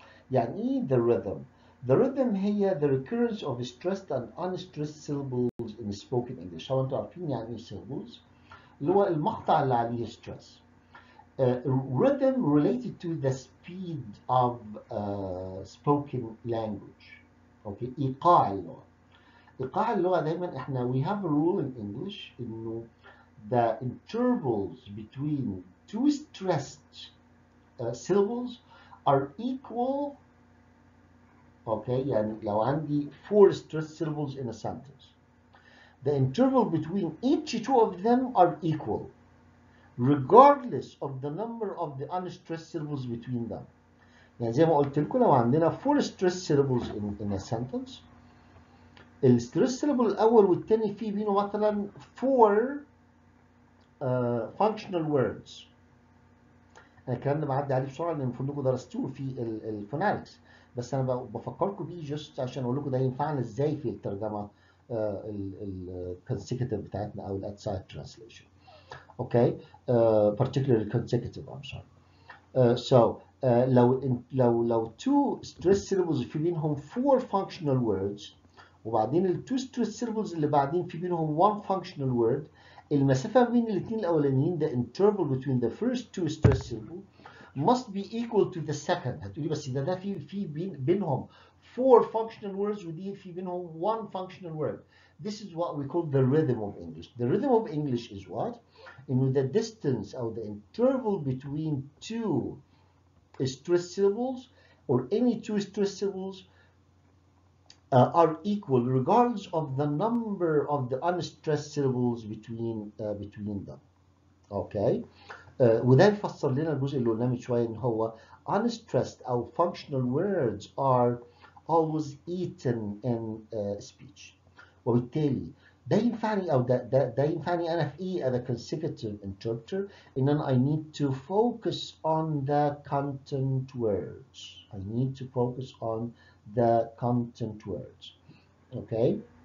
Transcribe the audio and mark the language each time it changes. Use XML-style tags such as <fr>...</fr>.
<ar>يعني ايه</ar> <en>the rhythm؟ The rhythm هي the recurrence of stressed and unstressed syllables in spoken English.</en> <ar>هو انتوا عارفين يعني ايه syllables؟ اللي هو المقطع اللي عليه stress.</ar> <en>Rhythm related to the speed of spoken language.</en> <ar>Okay, إيقاع اللغة. إيقاع اللغة دايما احنا</ar> <en>we have a rule in English إنه the intervals between two stressed syllables are equal. Okay,</en> <ar>يعني لو عندي</ar> <en>4 stressed syllables in a sentence, the interval between each two of them are equal regardless of the number of the unstressed syllables between them.</en> <ar>يعني زي ما قلت لكم لو عندنا 4</ar> <en>stressed syllables in a sentence,</en> <ar>الستريس syllable الأول والتاني فيه بينه مثلا 4 functional words. أنا الكلام ده بعدي عليه بسرعة لأن المفروض إنكم درستوه في الفوناليكس. بس انا بفكركم بيه just عشان اقول لكم ده ينفعنا ازاي في الترجمه الكونسيكتيف بتاعتنا او الاتسايد ترانسليشن. اوكي.</ar> <en>particularly consecutive I'm sorry. So لو two stress syllables في بينهم four functional words وبعدين ال two stress syllables اللي بعدين في بينهم one functional word،</en> <ar>المسافة بين الاثنين الأولانيين</ar> <en>the interval between the first two stress syllables must be equal to the second.</en> <ar>هتقولي بس ده في بينهم</ar> <en>four functional words</en> <ar>ودي في بينهم</ar> <en>one functional word. This is what we call the rhythm of English. The rhythm of English is what? In the distance or the interval between two stress syllables or any two stress syllables are equal regardless of the number of the unstressed syllables between them. Okay.</en> <ar>وده يفسر لنا الجزء اللي قلناه من شويه ان هو unstressed او</ar> <en>functional words are always eaten in speech.</en> <ar>وبالتالي ده ينفعني او ده ينفعني انا في ايه</ar> <en>as a consecutive interpreter</en> <ar>ان انا</ar> <en>I need to focus on the content words. I need to focus on the content words. Okay.</en>